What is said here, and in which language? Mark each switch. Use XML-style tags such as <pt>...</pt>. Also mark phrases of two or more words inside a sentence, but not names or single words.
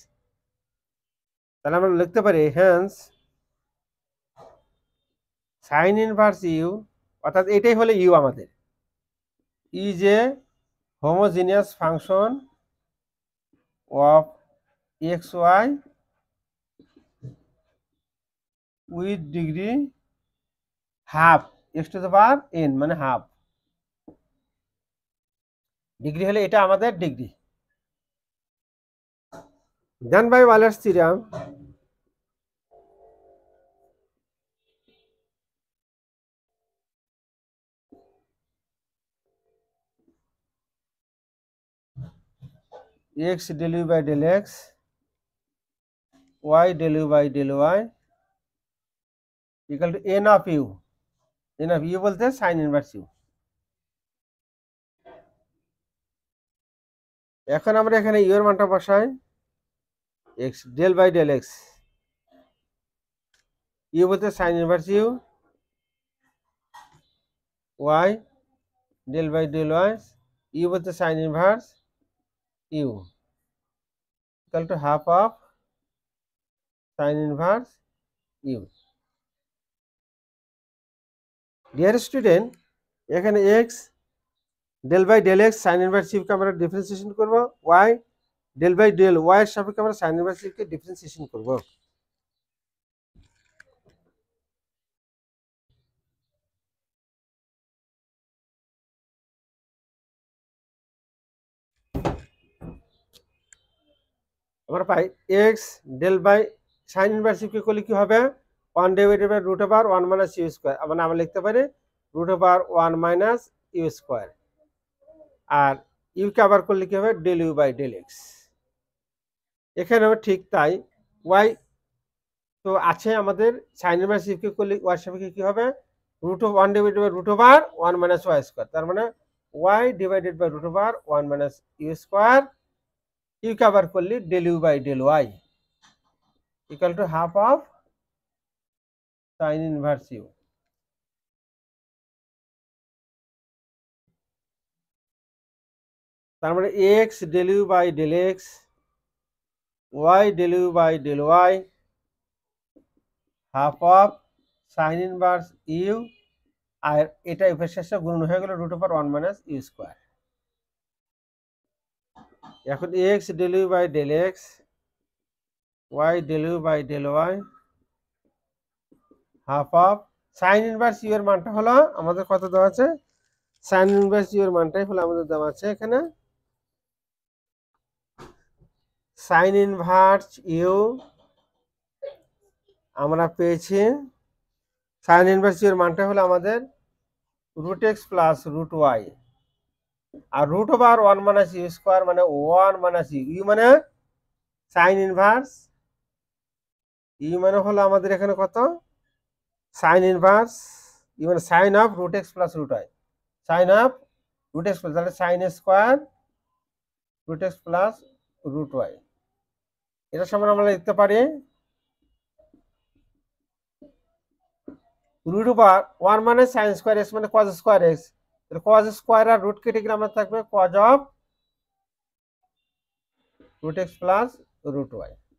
<bn>তাহলে আমরা লিখতে পারি</bn> <en>hence sine inverse u,</en> <bn>অর্থাৎ এটাই হলো ইউ আমাদের,</bn> <en>is a homogeneous function of x y with degree half x to the power n,</en> <bn>মানে হাফ ডিগ্রি হলে এটা আমাদের ডিগ্রি।</bn> <en>then by Euler's theorem x del u by del x, y del u by del y equal to n of u, n of u বলতে sine inverse u।</en> <bn>এখন আমরা এখানে u এর মানটা বসাই,</bn> <en>x del by del x, u বলতে sine inverse u, y del by del y, u বলতে sine inverse u equal to half of sin inverse u। dear student, এখানে x del by del x sin inverse u</en> <bn>কে আমরা ডিফারেন্সিয়েশন করব,</bn> <en>y del by del y</en> <bn>এর সাপেক্ষে আমরা</bn> <en>sin inverse u</en> <bn>কে ডিফারেন্সিয়েশন করব। আমরা পাই</bn> <en>x del by sin inverse u</en> <bn>কে করলে কি হবে,</bn> <en>1 divided by root over 1 minus u square,</en> <bn>মানে আমরা লিখতে পারি</bn> <en>root over 1 minus u square,</en> <bn>আর u কে আবার করলে কি হবে</bn> <en>del u by del x।</en> <bn>এখানেও ঠিক তাই,</bn> <en>y</en> <bn>তো আছে আমাদের,</bn> <en>sin inverse u</en> <bn>কে করলে y এর সাপেক্ষে কি হবে</bn> <en>root of 1 divided by root over 1 minus y square,</en> <bn>তার মানে</bn> <en>y divided by root over 1 minus u square, u</en> <bn>কে আবার করলে</bn> <en>del u by del y equal to half of sin inverse u।</en> <bn>তার মানে</bn> <en>x del u by del x, y del u by del y, half of sin inverse u,</en> <bn>আর এটা এর শেষে গুণন হয়ে গেল</bn> <en>root over 1 minus u square। এখন x del u by del x, y del u by del y, half of sin inverse u</en> <bn>এর মানটা হলো আমাদের কত দেওয়া আছে,</bn> <en>sin inverse u</en> <bn>এর মানটাই হলো আমাদের দেওয়া আছে এখানে</bn> <en>sin inverse u</en> <bn>আমরা পেয়েছি,</bn> <en>sin inverse u</en> <bn>এর মানটা হলো আমাদের</bn> <en>root x plus root y, আর root over 1 minus u square মানে 1 minus u, u মানে sin inverse, u</en> <bn>মানে হলো আমাদের এখানে কত</bn> <en>sin inverse, u মানে sin of root x plus root y, sin of root x plus, তাহলে sin square root x plus root y,</en> <bn>এটা সমান আমরা লিখতে পারি</bn> <en>root over 1 minus sin square x মানে cos square x, তাহলে cos square আর root</en> <bn>কেটে গেলে আমরা থাকবে</bn> <en>cos of root x plus root y।</en>